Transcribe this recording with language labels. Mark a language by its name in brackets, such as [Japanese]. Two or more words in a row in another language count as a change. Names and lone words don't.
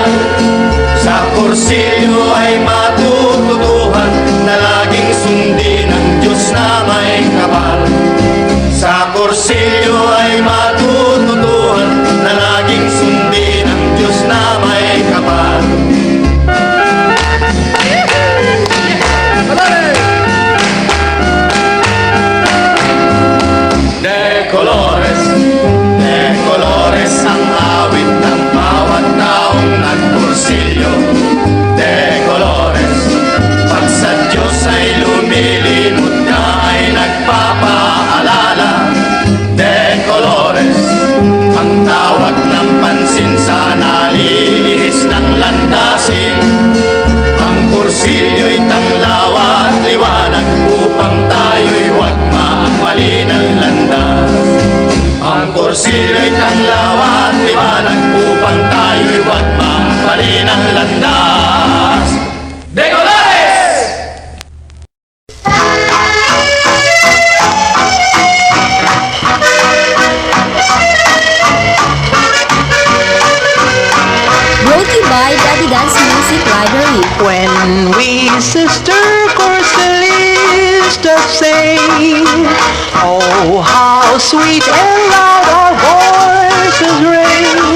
[Filipino] Sa kursilyo ay matututuhan na laging sundin ang Diyos na may kapal. Sa kursilyo ay matututuhan na laging sundin ang Diyos na may kapal. [Spanish] De colores [Filipino] ang awit ng bawat taong nagkursilyo. [Spanish] De colores, [Filipino] pag sa Diyos ay lumilimot ka ay nagpapaalala. [Spanish] De colores, [Filipino] ang tawag ng pansin sa nalilinis ng landasin. Ang kursilyo'y tanglaw at liwanag upang tayo'y huwag mamali ng landas. Ang kursilyo'y tanglaw at liwanag upang tayo'y huwag mamali ng landas. [Spanish] De colores! [English] Brought to you by Daddy Dance Music Library. When we sister Corselistas sing, oh how sweet and loud our voices ring.